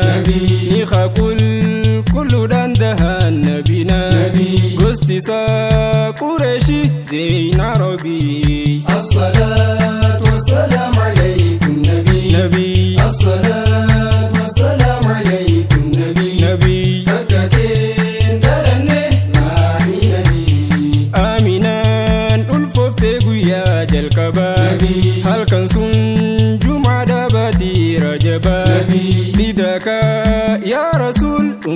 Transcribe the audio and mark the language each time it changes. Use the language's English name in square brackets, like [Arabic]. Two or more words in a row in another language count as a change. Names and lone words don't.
[Oromo] Nabi. Ni haa kul-, kulluudhaan dahaan nabina. Nabi. Gosti isaa Qureeshi Zeynaa Robii. [Arabic] الصلاة والسلام عليكم نبي. [Oromo] Nabii. [Arabic] الصلاة والسلام عليكم نبي. [Oromo] Nabii. Bakka kee hin dhalanne maatii nabii. Aminaan ulfooftee guyyaa jalqabaa. Nabii. Halkan sun Jumaa dhaabatii Rajabaa. [Arabic] Nabii. فداك يا رسول